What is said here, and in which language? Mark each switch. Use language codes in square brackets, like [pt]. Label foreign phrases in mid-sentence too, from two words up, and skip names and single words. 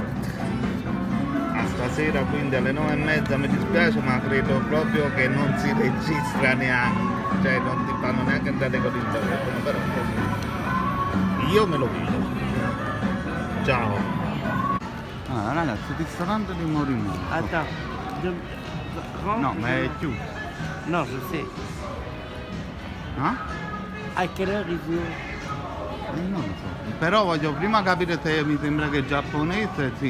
[it] A stasera quindi alle 9:30, mi dispiace ma credo proprio che non si registra neanche, cioè non ti fanno neanche entrare con il telefono, però io me lo vedo. Ciao. Ah ragazzi, ristorante di Morimento. [fr] Attends. Rentre, [it] No, ma è chiuso. [fr] Non, je sais. Ah? À quelle heure ils ouvrent? [it] Non lo so. Però voglio prima capire se mi sembra che è giapponese, sì.